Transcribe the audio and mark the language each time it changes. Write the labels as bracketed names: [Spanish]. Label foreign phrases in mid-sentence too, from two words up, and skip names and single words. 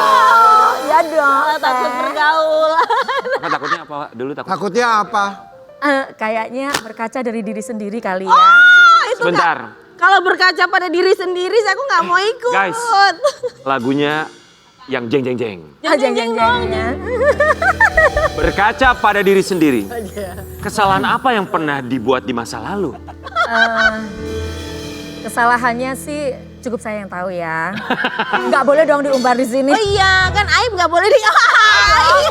[Indonesian] Ya dong. Takut bergaul. Kakak takutnya apa dulu takut? Takutnya apa? Kayaknya berkaca dari diri sendiri kali ya. Oh, itu Sebentar. kalau berkaca pada diri sendiri, aku nggak mau ikut. Guys. Lagunya yang jeng jeng jeng. Jeng-jeng-jengnya. Berkaca pada diri sendiri. Kesalahan apa yang pernah dibuat di masa lalu? Kesalahannya sih cukup saya yang tahu ya. Nggak boleh dong diumbar di sini. Oh iya, kan aib nggak boleh di aib.